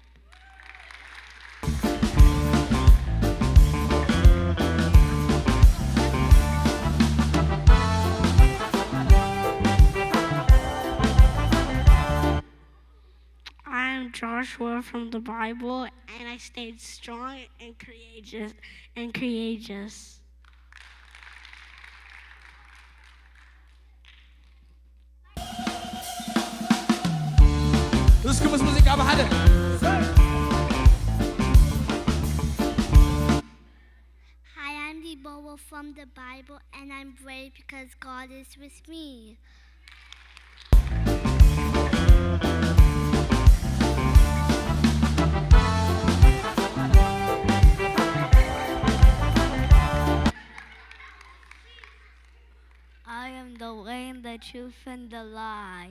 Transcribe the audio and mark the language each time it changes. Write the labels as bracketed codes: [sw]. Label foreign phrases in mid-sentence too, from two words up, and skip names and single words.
[en] I'm Joshua from the Bible, and I stayed strong and courageous. [ti] እስኪ ምስ ሙዚቃ በሓደ [en] Hi, I'm Debola from the Bible, and I'm brave because God is with me. I am the way, the truth, and the lie.